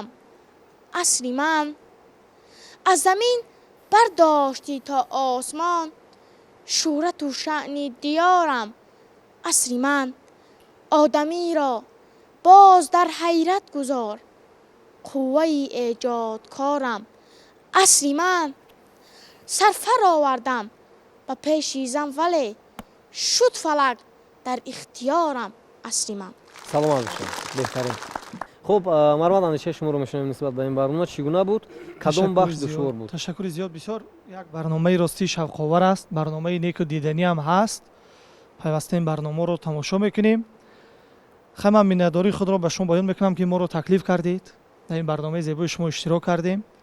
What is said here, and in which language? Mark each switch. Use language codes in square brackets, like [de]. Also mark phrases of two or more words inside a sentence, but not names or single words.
[tg] асри ман аз замин бардошти то осмон, шӯҳрату шаъни диёрам. асри ман одамиро боз дар ҳайрат гузор, қувваи эҷодкорам. асри ман сарфар овардам ба пеши зан, вале [fa] شد فلک در اختیارم اصری من. [tg] саломат бошед. беҳтарин. хуб, марвад, андешаи шуморо мешунавем нисбат ба ин барнома. чӣ гуна буд? кадом бахш душвор буд? ташаккури зиёд. бисёр як барномаи ростӣ шавқовар аст, барномаи неку диданӣ ҳам ҳаст. пайваста ин барномаро тамошо мекунем. хеле ман миннатдории худро ба шумо баён мекунам ки моро таклиф кардед, дар ин барномаи зебои шумо иштирок кардем.